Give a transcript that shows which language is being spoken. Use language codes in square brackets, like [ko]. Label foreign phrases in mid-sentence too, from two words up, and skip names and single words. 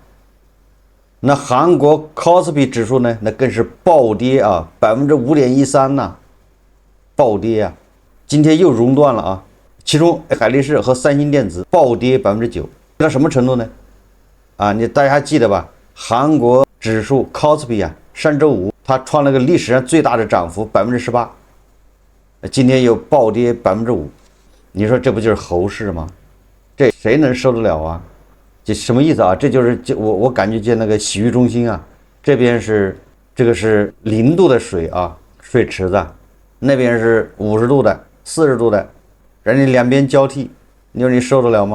[zh] 那韓國 KOSPI 指數呢，那更是暴跌啊5.13%呢，暴跌啊！今天又熔斷了啊，其中海力士和三星電子暴跌9%，到什麼程度呢？啊，大家還記得吧？韓國指數 KOSPI 啊，上周五它創了個歷史上最大的漲幅18%，今天又暴跌5%，你說這不就是猴市嗎？這誰能受得了啊？這什麼意思啊？這就是我感覺就那個洗浴中心啊，這邊是這個是0度的水啊，水池子，那邊是50度的、40度的，人家兩邊交替，你說你受得了嗎？